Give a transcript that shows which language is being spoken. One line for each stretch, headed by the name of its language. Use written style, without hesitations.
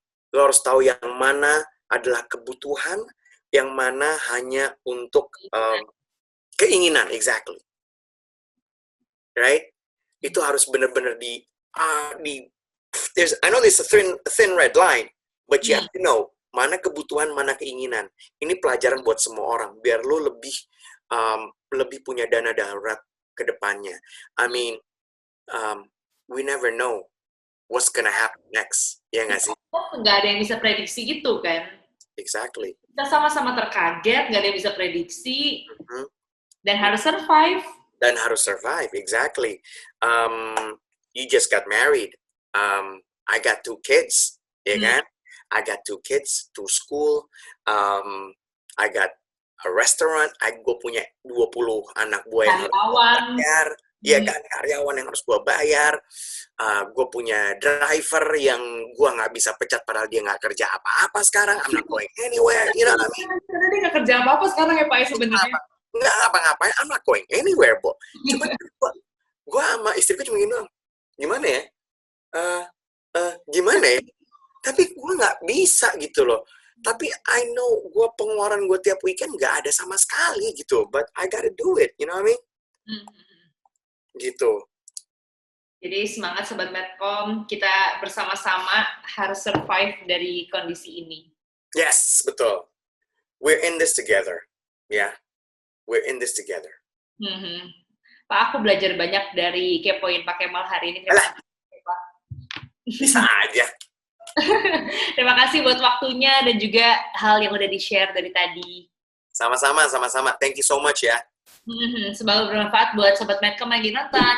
Indonesian: Lo harus tahu yang mana adalah kebutuhan, yang mana hanya untuk keinginan,
English: exactly. Right?
Indonesian: Itu harus benar-benar
English: I know there's a thin red line, But you have to know,
Indonesian: mana kebutuhan, mana keinginan. Ini pelajaran buat semua orang, biar lo lebih punya dana darurat ke depannya.
English: I mean, we never know what's gonna happen next.
Indonesian: Ya nggak sih? Nggak ada yang bisa prediksi gitu kan.
English: Exactly.
Indonesian: Kita sama-sama terkaget, nggak ada yang bisa prediksi, Mhm. dan harus survive. Dan harus survive,
English: exactly. You just got married. I got 2 kids,
Indonesian: ya kan?
English: I got 2 kids, 2 school. I got a restaurant.
Indonesian: Gue punya 20 anak buah yang harus gue bayar. Iya kan, karyawan yang harus gue bayar. Gue punya driver yang gue nggak bisa pecat padahal dia nggak kerja apa-apa sekarang.
English: I'm not going anywhere, you know what I mean?
Indonesian: Karena dia nggak kerja apa-apa sekarang ya Pak ya sebenarnya. Nggak ngapa-ngapain,
English: I'm not going anywhere, Bo.
Indonesian: Cuma gue sama istriku cuma gini doang. Gimana ya? Gimana ya? Tapi gue nggak bisa gitu loh. Tapi
English: I know
Indonesian: gue pengeluaran gue tiap weekend nggak ada sama sekali gitu.
English: But I gotta do it, you know what I mean?
Indonesian: Gitu. Jadi semangat Sobat Medcom, kita bersama-sama harus survive dari kondisi ini.
English: Yes,
Indonesian: betul.
English: We're in this together. Yeah, we're in this together.
Indonesian: Pak, aku belajar banyak dari Kepoin Pak Kemal hari ini. Bisa aja. Terima kasih buat waktunya dan juga hal yang udah di-share dari tadi. Sama-sama.
English: Thank you so much ya.
Indonesian: Semoga bermanfaat buat Sobat Medcom yang lagi nonton.